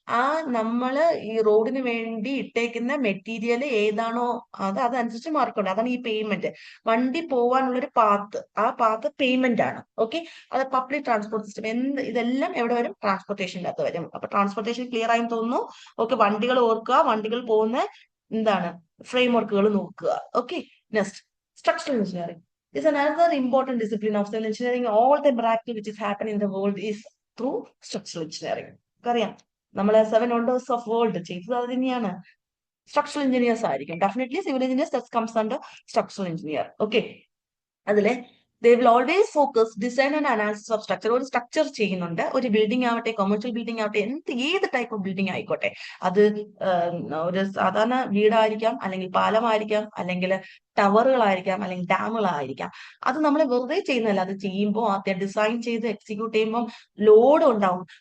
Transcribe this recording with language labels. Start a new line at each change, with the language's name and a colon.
Malayalam: ആ നമ്മള് ഈ റോഡിന് വേണ്ടി ഇട്ടേക്കുന്ന മെറ്റീരിയൽ ഏതാണോ അതനുസരിച്ച് മാർക്കുണ്ട്. അതാണ് ഈ പേയ്മെന്റ്. വണ്ടി പോവാനുള്ളൊരു പാത്ത്, ആ പാത്ത് പേയ്മെന്റ് ആണ്. ഓക്കെ, അത് പബ്ലിക് ട്രാൻസ്പോർട്ട് സിസ്റ്റം. ഇതെല്ലാം എവിടെ വരും? ട്രാൻസ്പോർട്ടേഷൻ്റെ അകത്ത് വരും. അപ്പൊ ട്രാൻസ്പോർട്ടേഷൻ ക്ലിയർ ആയി തോന്നുന്നു. ഓക്കെ, വണ്ടികൾ ഓർക്കുക, വണ്ടികൾ പോകുന്ന എന്താണ് ഫ്രെയിം വർക്കുകൾ നോക്കുക.
English: Okay, next structural engineering is another important discipline of civil engineering. All the activity which is happening in the world is through structural engineering.
Malayalam: അറിയാം, നമ്മളെ
English: 7 wonders of world
Malayalam: ചെയ്തത് അത് തന്നെയാണ്.
English: Structural engineers ആയിരിക്കും. Definitely civil engineers comes under structural engineer. Okay, അതിലെ they will always focus design and analysis of structure.
Malayalam: ഒരു structure ചെയ്യുന്നുണ്ട്, ഒരു ബിൽഡിംഗ് ആവട്ടെ, കൊമേഴ്ഷ്യൽ ബിൽഡിംഗ് ആവട്ടെ, ഏത് ടൈപ്പ് ഓഫ് ബിൽഡിംഗ് ആയിക്കോട്ടെ. അത് ഒരു സാധാരണ വീടായിരിക്കാം, അല്ലെങ്കിൽ പാലമായിരിക്കാം, അല്ലെങ്കിൽ ടവറുകളായിരിക്കാം, അല്ലെങ്കിൽ ഡാമുകളായിരിക്കാം. അത് നമ്മൾ വെറുതെ ചെയ്യുന്നതല്ല, അത് ചെയ്യുമ്പോൾ ആദ്യം ഡിസൈൻ ചെയ്ത് എക്സിക്യൂട്ട് ചെയ്യുമ്പോൾ ലോഡ് ഉണ്ടാവും.